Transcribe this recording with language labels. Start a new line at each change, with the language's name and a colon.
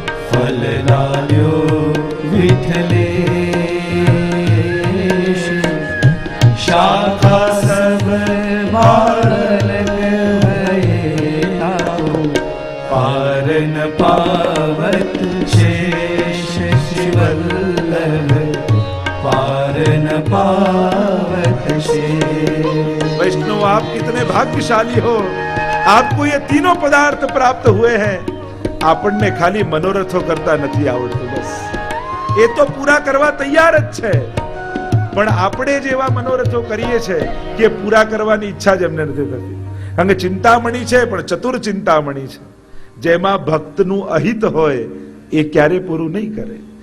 Braj: ફલ લાગ્યો વિઠ્ઠલેશ, શાખા સબ બાલક ભય, પારન પાવત શેષ શ્રી વલ્લભ, પારન પાવત શેષ.
Hindi: वैष्णव, आप कितने भाग्यशाली हो, आपको ये तीनों पदार्थ प्राप्त हुए हैं.
Gujarati: આપણને ખાલી મનોરથો કરતા નથી આવડતું, બસ એ તો પૂરા કરવા તૈયાર જ છે. પણ આપણે જ એવા મનોરથો કરીએ છે કે પૂરા કરવાની ઈચ્છા જ એમને નથી થતી. કારણ કે ચિંતામણી છે, પણ ચતુર ચિંતામણી છે. જેમાં ભક્તનું અહિત હોય એ ક્યારે પૂરું નહીં કરે.